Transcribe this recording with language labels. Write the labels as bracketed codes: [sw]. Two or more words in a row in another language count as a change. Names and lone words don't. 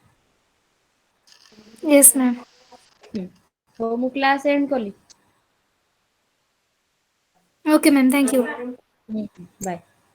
[en] Yes मैम। [or] ହଉ ମୁଁ [en] class end [or] କଲି। [en] okay ma'am, thank you. ବାଏ।